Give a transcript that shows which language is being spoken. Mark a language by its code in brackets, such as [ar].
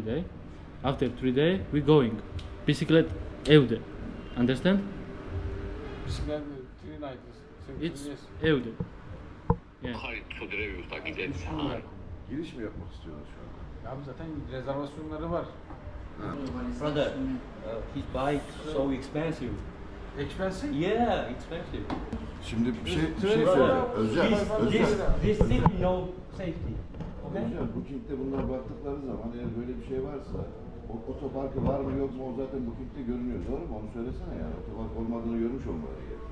[en] 3 days. After 3 days, we going. [tr] Bisiklet evde. [en] Understand? bisiklet 3 nights. It's [tr] evde. [en] Yeah. [tr] Giriş mi yapmak istiyorlar şu anda? Abi zaten rezervasyonları var. [en] Brother, his bike so expensive. Expensive? Yeah, expensive. [tr] Şimdi bir şey söyleyeceğim. Özcan. [en] This city no safety. Okay? [tr] Özcan, Booking'de bunlar baktıkları zaman eğer böyle bir şey varsa otoparkı var mı yok mu o zaten Booking'de görünüyor. Doğru mu? Onu söylesene yani. Otopark olmadığını görmüş olmaları gerekiyor.